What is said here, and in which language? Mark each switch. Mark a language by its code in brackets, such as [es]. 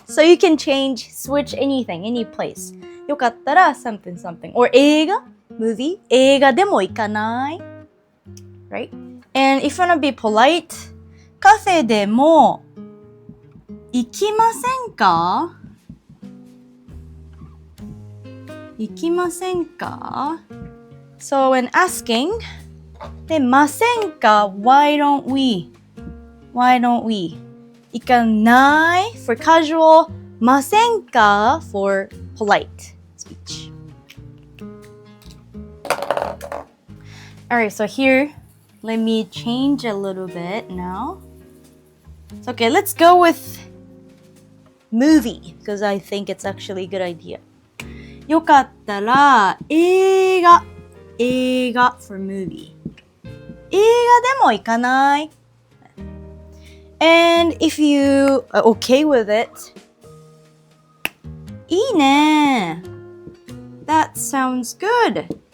[en] So you can change, switch anything, any place. [ja] よかったら [en] something something. [ja] Or 映画 movie 映画でも行かない [en] Right? And if you wanna be polite, [ja] カフェでも行きませんか行きませんか [en] So when asking, [ja] でませんか [en] Why don't we? Why don't we? 行かない for casual, ませんか for polite speech. Alright, so here, let me change a little bit now. So, okay, let's go with movie, because I think it's actually a good idea. [ja] よかったら、映画 [en] for movie. [ja] 映画でも行かない [en] And if you are okay with it, [ja] いいね [en] That sounds good.